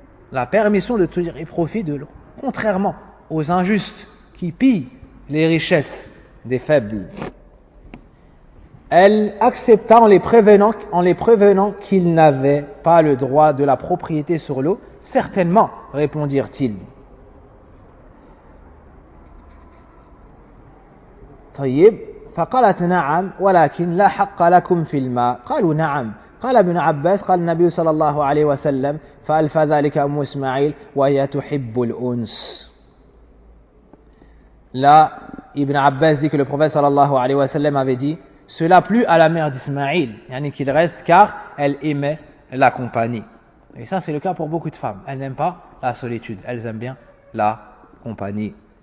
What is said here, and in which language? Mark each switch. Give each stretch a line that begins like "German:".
French: La permission de tirer profit de l'eau. Contrairement aux injustes qui pillent les richesses des faibles. Elle accepta en les prévenant qu'ils n'avaient pas le droit de la propriété sur l'eau. Certainement, répondirent-ils.
Arabic: طيب فقالت نعم ولكن لا حق لكم في الماء قالوا نعم قال ابن عباس قال النبي صلى الله عليه وسلم فألف ذلك أم إسماعيل وهي تحب الأنس.
French: Là, Ibn Abbas dit que le prophète sallallahu alayhi wa sallam avait dit cela plut à la mère d'Ismaïl, yani qu'il reste car elle aimait la compagnie. Et ça c'est le cas pour beaucoup de femmes. Elles n'aiment pas la solitude, elles aiment bien la compagnie.